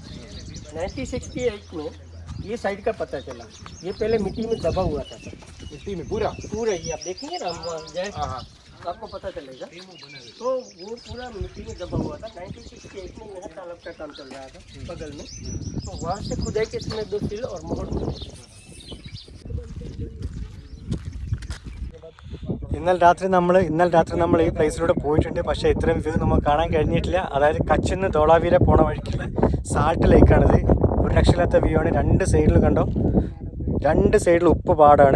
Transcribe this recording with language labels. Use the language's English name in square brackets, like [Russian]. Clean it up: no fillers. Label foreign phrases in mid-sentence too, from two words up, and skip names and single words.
[Hindi] 1968 में ये साइड का पता चला। ये पहले मिट्टी में दबा हुआ था, मिट्टी में पूरा ये आप देखेंगे ना, तो आपको पता चलेगा। तो वो पूरा मिट्टी में दबा हुआ था। 1968 में यहाँ तालाब का काम चल रहा था बगल में। तो वहाँ से खुदाई के समय 2 सिल और मोहर [Malayalam] ഇന്നലെ രാത്രി നമ്മൾ ഈ പ്ലേസിലൂടെ പോയിട്ടുണ്ട്. പക്ഷേ ഇത്രയും വ്യൂ നമുക്ക് കാണാൻ കഴിഞ്ഞിട്ടില്ല. അതായത് കച്ചിൽ നിന്ന് ധോളാവീര പോണ വഴിക്കുള്ള സാൾട്ട് ലേക്കാണിത്. ഒരു രക്ഷയില്ലാത്ത വ്യൂ ആണ്. 2 സൈഡിൽ കണ്ടോ, 2 സൈഡിൽ ഉപ്പ് പാടാണ്.